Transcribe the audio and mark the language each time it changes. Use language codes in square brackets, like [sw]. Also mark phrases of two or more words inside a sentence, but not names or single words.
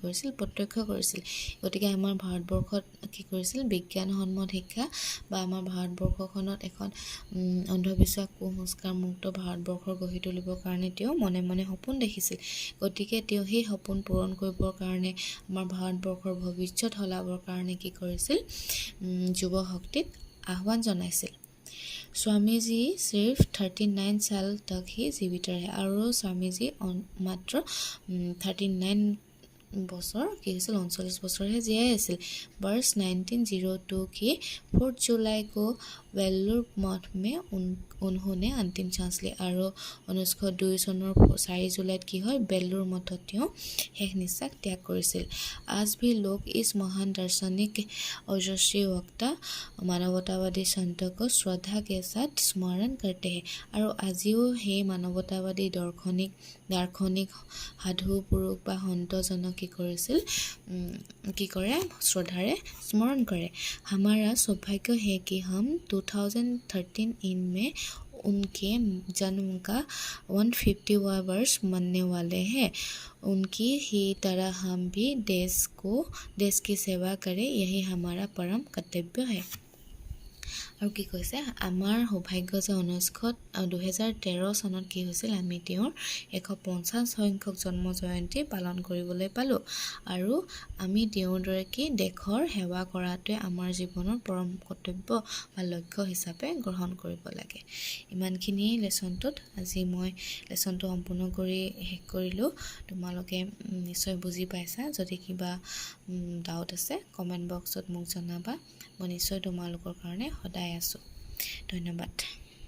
[as] কৰিছিল প্ৰত্যক্ষ কৰিছিল গতিকে আমাৰ ভাৰতবৰ্ষত কি কৰিছিল বিজ্ঞানসন্মত শিক্ষা বা আমাৰ ভাৰতবৰ্ষখনত এখন অন্ধবিশ্বাস কুসংস্কাৰ মুক্ত ভাৰতবৰ্ষ গঢ়ি তুলিবৰ কাৰণে তেওঁ মনে মনে সপোন দেখিছিল গতিকে তেওঁ সেই সপোন পূৰণ কৰিবৰ কাৰণে আমাৰ ভাৰতবৰ্ষৰ ভৱিষ্যত সলাবৰ কাৰণে কি কৰিছিল যুৱ শক্তিক আহ্বান জনাইছিল [hi] स्वामी जी सिर्फ 39 साल तक ही जीवित रहे और स्वामी जी मात्र [as] 39 বছৰ কি হৈছিল 39 বছৰহে জীয়াই আছিল [hi] वर्ष 1902 की 4 जुलाई को वेल्लूर मठ में उन्होंने अंतिम सांस ली [as] আৰু 1902 চনৰ 4 জুলাইত কি হয় বেল্লুৰ মঠত তেওঁ শেষ নিশ্বাস ত্যাগ কৰিছিল [hi] आज भी लोग इस महान दार्शनिक ओजस्वी वक्ता मानवतावादी संत [as] को श्रद्धा के साथ स्मरण करते हैं আৰু আজিও সেই মানৱতাবাদী দাৰ্শনিক সাধু পুৰুষ বা সন্তজনক কি কৰিছিল কি কৰে শ্ৰদ্ধাৰে স্মৰণ কৰে [hi] हमारा सौभाग्य है कि हम 2013 इन में उनके जन्म का 150वां वर्ष मनने वाले हैं उनकी ही तरह हम भी देश की सेवा करें यही हमारा परम कर्तव्य है [as] আৰু কি কৈছে আমাৰ সৌভাগ্য যে 2013 চনত কি হৈছিল আমি তেওঁৰ 150 সংখ্যক জন্ম জয়ন্তী পালন কৰিবলৈ পালোঁ আৰু আমি তেওঁৰ দৰে কি দেশৰ সেৱা কৰাটোৱে আমাৰ জীৱনৰ পৰম কৰ্তব্য বা লক্ষ্য হিচাপে গ্ৰহণ কৰিব লাগে ইমানখিনি লেসনটোত আজি মই লেসনটো সম্পূৰ্ণ কৰি শেষ কৰিলোঁ তোমালোকে নিশ্চয় বুজি পাইছা যদি কিবা ডাউট আছে [en] comment box [as] মোক জনাবা মই নিশ্চয় তোমালোকৰ কাৰণে সদায় আছো ধন্যবাদ